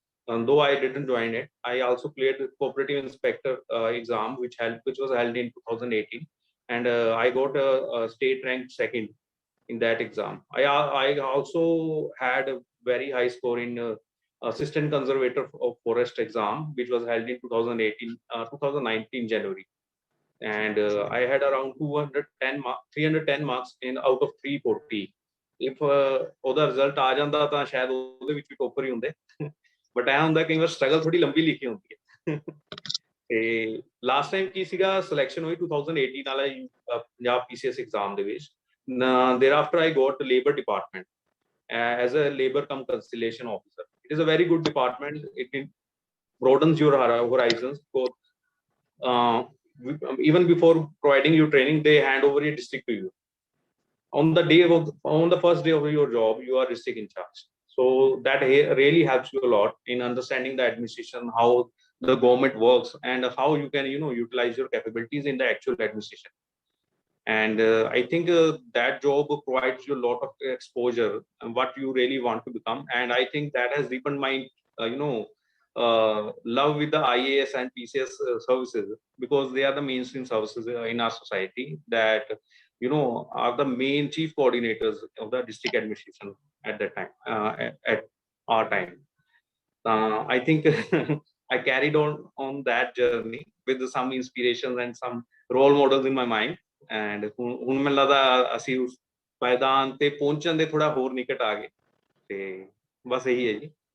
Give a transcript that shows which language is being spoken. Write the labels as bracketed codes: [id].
[en] Though I didn't join it, I also cleared the cooperative inspector exam, which was held in 2018, and I got a state ranked second in that exam. I also had a very high score in assistant conservator of forest exam, which was held in 2019 January, and I had around 310 marks in out of 340. [pa] If ਉਹਦਾ result ਆ ਜਾਂਦਾ ਤਾਂ ਸ਼ਾਇਦ ਉਹਦੇ ਵਿੱਚ ਵੀ topper ਹੀ ਹੁੰਦੇ, but ਐ ਹੁੰਦਾ ਕਈ ਵਾਰ ਸਟਰਗਲ ਥੋੜੀ ਲੰਬੀ ਲਿਖੀ ਹੁੰਦੀ ਹੈ। ਤੇ ਲਾਸਟ ਟਾਈਮ ਕੀ ਸੀਗਾ, ਸਿਲੈਕਸ਼ਨ ਹੋਈ 2018 ਵਾਲਾ ਪੰਜਾਬ PCS ਐਗਜ਼ਾਮ ਦੇ ਵਿੱਚ। [en] thereafter I got labor department as a labor cum conciliation officer. It is a very good department. It broadens your horizons. Even before providing you training, they hand over your district to you. On the first day of your job, you are district in charge. So that really helps you a lot in understanding the administration, how the government works, and how you can utilize your capabilities in the actual administration. And I think that job provides you a lot of exposure and what you really want to become. And I think that has deepened my love with the IAS and PCS services, because they are the mainstream services in our society that are the main chief coordinators of the district administration at that time, at our time. I think I carried on that journey with some inspirations and some role models in my mind. [pa] And ਹੁਣ ਮੈਨੂੰ ਲੱਗਦਾ ਅਸੀਂ ਉਸ ਪਾਇਦਾਨ ਤੇ ਪਹੁੰਚਣ ਦੇ ਥੋੜਾ ਹੋਰ ਨਿਕਟ ਆ ਗਏ। ਤੇ ਬਸ ਇਹੀ ਹੈ ਜੀ।